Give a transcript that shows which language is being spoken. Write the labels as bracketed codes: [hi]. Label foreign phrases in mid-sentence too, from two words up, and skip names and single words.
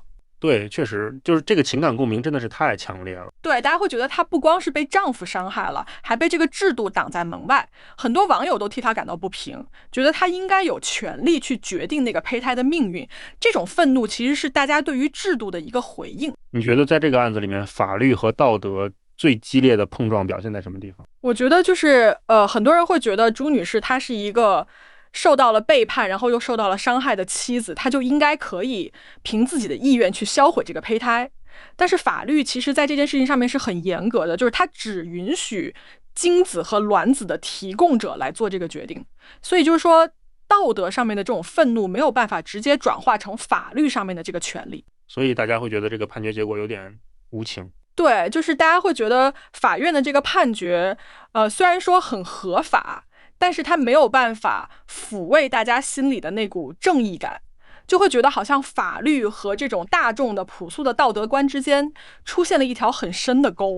[zh] 对，確實就是這個情感共鳴真的是太強烈了。對，大家會覺得她不光是被丈夫傷害了，還被這個制度擋在門外。很多網友都替她感到不平，覺得她應該有權利去決定那個胚胎的命運。這種憤怒其實是大家對於制度的一個回應。你覺得在這個案子裡面，法律和道德最激烈的碰撞表現在什麼地方？我覺得就是很多人會覺得朱女士她是一個受到了背叛，然後又受到了傷害的妻子，她就應該可以憑自己的意願去銷毀這個胚胎。但是法律其實在這件事情上面是很嚴格的，就是它只允許精子和卵子的提供者來做這個決定。所以就是說，道德上面的這種憤怒沒有辦法直接轉化成法律上面的這個權利。所以大家會覺得這個判決結果有點無情。對，就是大家會覺得法院的這個判決，雖然說很合法，但是他沒有辦法撫慰大家心裡的那股正義感，就會覺得好像法律和這種大眾的樸素的道德觀之間出現了一條很深的溝。